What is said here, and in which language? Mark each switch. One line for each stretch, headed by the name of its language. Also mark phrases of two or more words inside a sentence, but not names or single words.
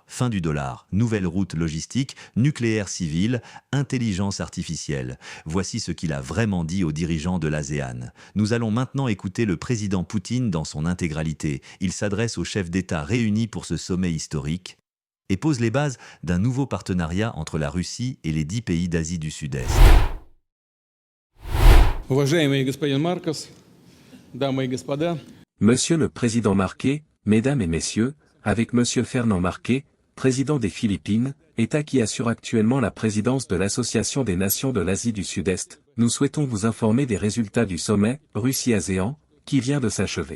French: Fin du dollar, nouvelle route logistique, nucléaire civil, intelligence artificielle. Voici ce qu'il a vraiment dit aux dirigeants de l'ASEAN. Nous allons maintenant écouter le président Poutine dans son intégralité. Il s'adresse aux chefs d'État réunis pour ce sommet historique et pose les bases d'un nouveau partenariat entre la Russie et les 10 pays d'Asie du Sud-Est.
Russian: Уважаемый господин Маркос, дамы и господа.
French: Monsieur le Président Marquet, Mesdames et Messieurs, avec Monsieur Fernand Marquet, Président des Philippines, État qui assure actuellement la présidence de l'Association des Nations de l'Asie du Sud-Est, nous souhaitons vous informer des résultats du sommet Russie-ASEAN, qui vient de s'achever.